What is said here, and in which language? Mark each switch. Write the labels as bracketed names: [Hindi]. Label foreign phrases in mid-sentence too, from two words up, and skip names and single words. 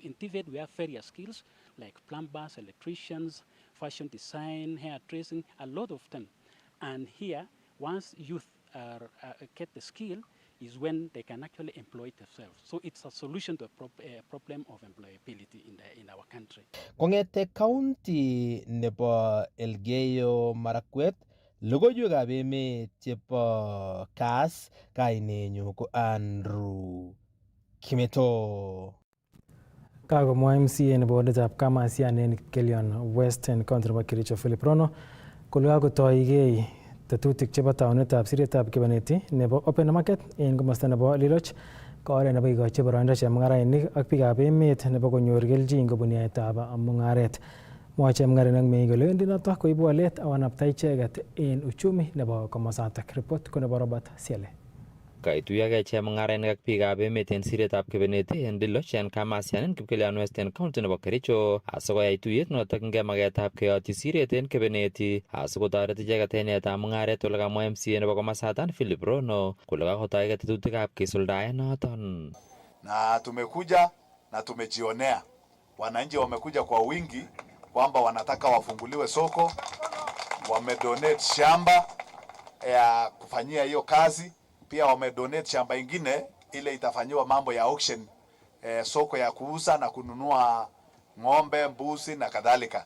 [English] In TVET, we have various skills like plumbers, electricians, fashion design, hairdressing, a lot of them. And here, once youth get the skill, is when they can actually employ themselves. So it's a solution to a problem of employability in our country. [Kalenjin] Kong'ete county nebo Elgeyo Marakwet, logoiwekab emet chebo Kass, kainenyu ko Andrew Kimeto. Kagomwa MCA nebo waditab Kamasian en Kelion Western County nebo Kericho Philip Rono kole kakotoigei tetutik chebo taunetab siretab kebeneti nebo [English] open market [Kalenjin] en komosta nebo Liloch ko oret nebo kikochi boroindo chemung'arainik ak biikab emet nebo konyor kelchin kobun yaetab mung'aret. Mwoe chemung'arainik meng'ik kole wendi noto koibu walet akonapta icheket en uchumi nebo komosatak. Report ko nebo Robert Siele. Kaituyokei chemung'arainik ak biikab emet en siretab kebeneti en Liloch en Kamasian en Kipkelion Western County nebo Kericho asikoyai tuyet notokingei maketab keyotyi siret en kebeneti asikotoret icheket en yaetab mung'aret ole kamwa MCA nebo komosatak Philip Rono kole kakotoige tetutikab kisuldae noton. [Swahili] Na tumekuja na tumejionea wananchi wamekuja kwa wingi kwamba wanataka wafunguliwe soko, wamedonate shamba ya kufanyia hiyo kazi, pia wamedonate shamba ingine ile itafanyiwa mambo ya auction, soko ya kuuza na kununua ng'ombe, mbuzi na kadhalika.